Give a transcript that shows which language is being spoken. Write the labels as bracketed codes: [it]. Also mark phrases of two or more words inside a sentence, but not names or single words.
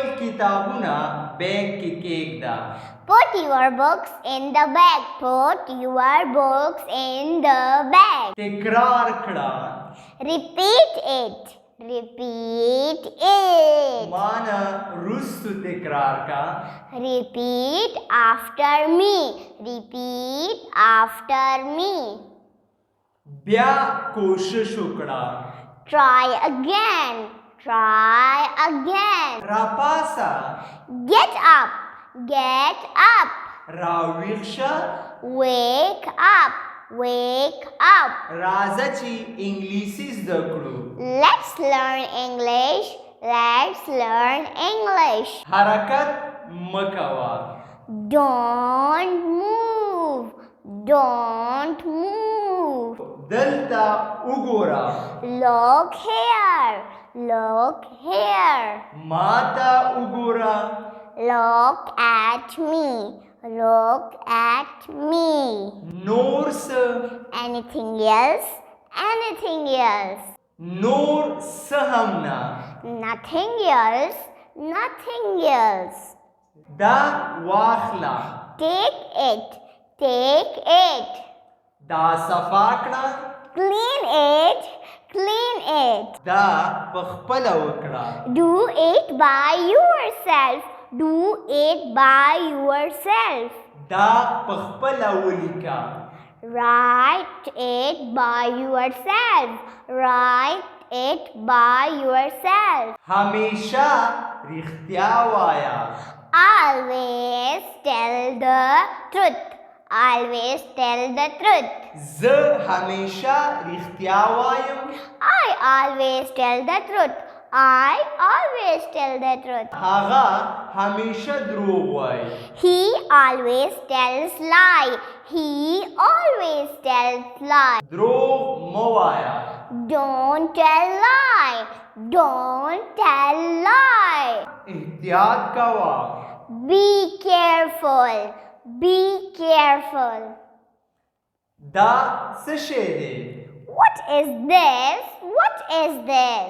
[ps] کتابونه بیگ کې کېږده. [en] Put your books in the bag. Put your books in the bag. [ps] تکرار کړه. [en] Repeat it. Repeat it. [ps] مانا رستو تکرار کا. [en] Repeat after me. Repeat after me. [ps] بیا کوشش وکړه. [en] Try again. Try again. [ps] راپاسا. [en] Get up. Get up. [ps] راویښ شه. [en] Wake up. Wake up. [ps] راځه چې انګلیسي زده کړو. [en] Let's learn English. Let's learn English. [ps] حرکت مکوا. [en] Don't move. Don't move. [ps] دلتا وګورا. [en] Look here. Look here. [ps] ماتا وګورا. [en] Look at me. Look at me. [ps] نور څه. [en] Anything else? Anything else? [ps] نور څه هم نه. [en] Nothing else. Nothing else. [ps] دا واخلا. [en] Take it. Take it. [ps] دا صفا کړه. [en] Clean it. Clean it. [ps] دا پخپله وکړه. [en] Do it by yourself. Do it by yourself. [ps] دا پخپله ولیکه. [en] Write it by yourself. Write it by yourself. [ps] همیشه رښتیا وایا. [en] Always tell the truth. Always tell the truth. [ps] زه همیشه رښتیا وایم. [en] I always tell the truth. I always tell the truth. [ps] هغه همیشه دروغ وایي. [en] He always tells lie. He always tells lie. [ps] دروغ مه وایه. [en] Don't tell lie. Don't tell lie. [ps] احتیاط کوه. [en] Be careful. Be careful. [ps] دا څه شی دی؟ [en] What is this? What is this?